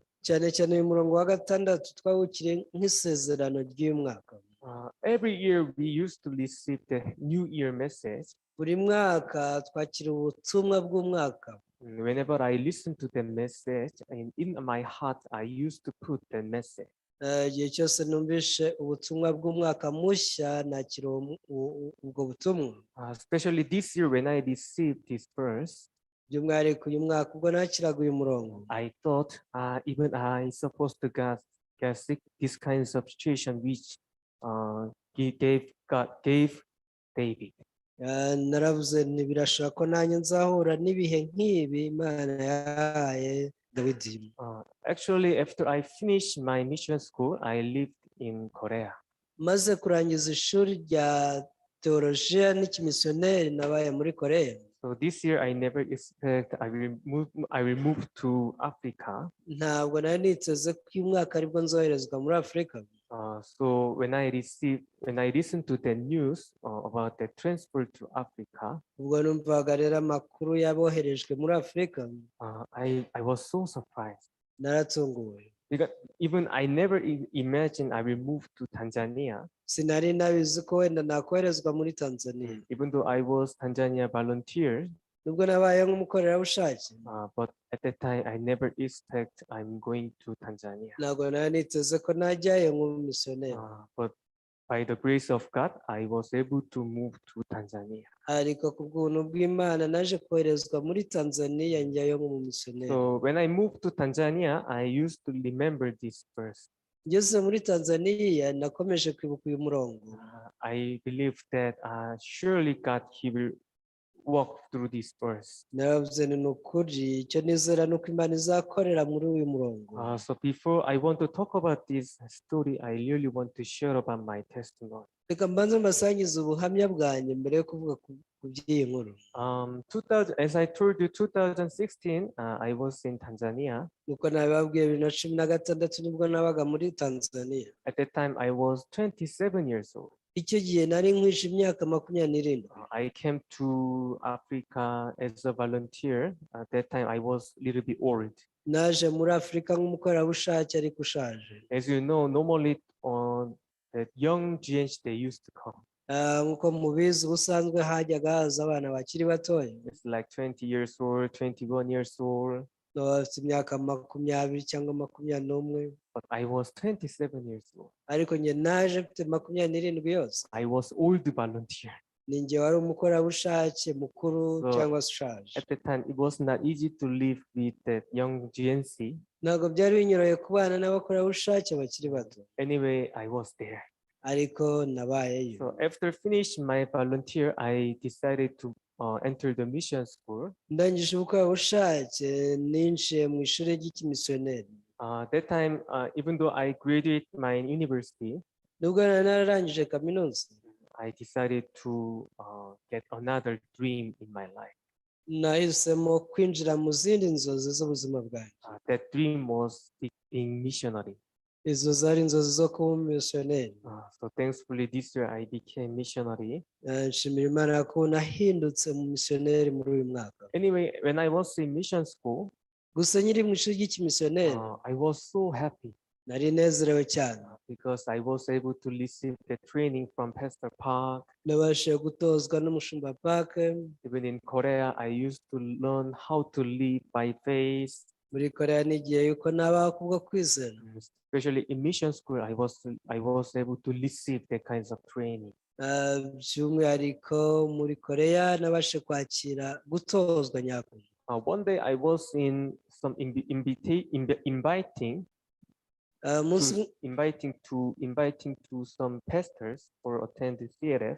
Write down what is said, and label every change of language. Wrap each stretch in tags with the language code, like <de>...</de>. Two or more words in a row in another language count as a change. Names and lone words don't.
<rw>Cyane cyane uyu murongo wa 6 twawukiriye nk'isezerano ry'uyu mwaka.</rw> <en>Every year we used to receive the New Year message.</en> <rw>Buri mwaka twakira ubutumwa bw'umwaka.</rw> <en>Whenever I listen to the message, in my heart I used to put the message.</en> <rw>Igihe cyose numvishe ubutumwa bw'umwaka mushya nakira ubwo butumwa.</rw> <en>Especially this year when I received this verse,</en> <rw>by'umwihariko uyu mwaka ubwo nakiraga uyu murongo,</rw> <en>I thought even I supposed to get this kinds of situation which God gave David.</en> <rw>Naravuze birashoboka ko nanjye nzahura n'ibihe nk'ibi Imana yahaye Dawidi.</rw> <en>Actually, after I finished my mission school, I lived in Korea.</en> <rw>Maze kurangiza ishuri rya teolojiya n'ikimisiyoneri nabaye muri Korea.</rw> <en>So So this year I never expect I will move to Africa.</en> <rw>ntabwo nari niteze ko uyu mwaka aribwo nzoherezwa muri Afurika.</rw> <en>So when I listened to the news about the transfer to Africa,</en> <rw>ubwo numvaga rero amakuru yaboherejwe muri Afurika,</rw> <en>I was so surprised</en> <rw>naratunguwe.</rw> <en>because even I never imagined I will move to Tanzania.</en> <rw>Sinari nabizi ko wenda nakoherezwa muri Tanzania,</rw> <en>Even though I was Tanzania volunteer,</en> <rw>nubwo nabaye nk'umukorerabushake,</rw> <en>but at that time I never expect I'm going to Tanzania.</en> <rw>ntabwo nari niteze ko najyayo nk'umumisiyoneri.</rw> <en>But by the grace of God, I was able to move to Tanzania.</en> <rw>Ariko ku bw'ubuntu bw'Imana naje koherezwa muri Tanzania njyayo nk'umumisiyoneri.</rw> <en>So when I moved to Tanzania, I used to remember this verse.</en> <rw>Ngeze muri Tanzania nakomeje kwibuka uyu murongo.</rw> <en>I believe that surely God, He will walk through this verse.</en> <rw>Naravuze ni ukuri, icyo nizera ni uko Imana izakorera muri uyu murongo.</rw> <en>So before I want to talk about this story, I really want to share about my testimony.</en> <rw>Reka mbanze mbasangize ubuhamya bwanjye mbere yo kuvuga ku by'iyi nkuru.</rw> <en>As I told you, 2016, I was in Tanzania.</en> <rw>Nuko nabibabwiye 2016 nibwo nabaga muri Tanzania.</rw> <en>At that time, I was 27 years old.</en> <rw>Icyo gihe nari nkwishe imyaka 27.</rw> <en>I came to Africa as a volunteer. At that time, I was a little bit old.</en> <rw>Naje muri Afurika nk'umukorerabushake ariko ushaje.</rw> <en>As you know, normally the young GNs, they used to come.</en> <rw>Nkuko mubizi ubusanzwe hajyaga haza abana bakiri batoya.</rw> <en>It's like 20 years old, 21 years old.</en> <rw>Bafite imyaka 20 cyangwa 21.</rw> <en>But I was 27 years old.</en> <rw>Ariko njye naje mfite 27 yose.</rw> <en>I was old volunteer.</en> <rw>Ni njye wari umukorerabushake mukuru cyangwa ushaje.</rw> <en>At the time, it was not easy to live with the young GNC.</en> <rw>Ntabwo byari binyoroye kubana n'abakorerabushake bakiri bato.</rw> <en>Anyway, I was there.</en> <rw>Ariko nabayeyo.</rw> <en>So after finishing my volunteer, I decided to enter the mission school.</en> <rw>Ndangije ubukorerabushake ninjiye mu ishuri ry'ikimisiyoneri.</rw> <en>That time, even though I graduated my university,</en> <rw>nubwo nararangije kaminuza,</rw> <en>I decided to get another dream in my life.</en> <rw>Nahisemo kwinjira mu zindi nzozi z'ubuzima bwanjye.</rw> <en>That dream was being missionary.</en> <rw>Izo zari inzozi zo kuba umumisiyoneri.</rw> <en>So thankfully this year I became missionary.</en> <rw>Nshimira Imana ko nahindutse umumisiyoneri muri uyu mwaka.</rw> <en>Anyway, when I was in mission school,</en> <rw>gusa nyiri mu ishuri ry'ikimisiyoneri,</rw> <en>I was so happy.</en> <rw>Nari nezerewe cyane.</rw> <en>Because I was able to receive the training from Pastor Park.</en> <rw>Nabashije gutozwa n'umushumba Park.</rw> <en>Even in Korea, I used to learn how to live by faith.</en> <rw>Muri Korea nigiye yuko nabaho kubwo kwizera.</rw> <en>Especially in mission school, I was able to receive the kinds of training.</en> <rw>By'umwihariko muri Korea nabashije kwakira gutozwa nyako.</rw> <en>One day I was in some inviting to some pastors for attend the CRF.</en>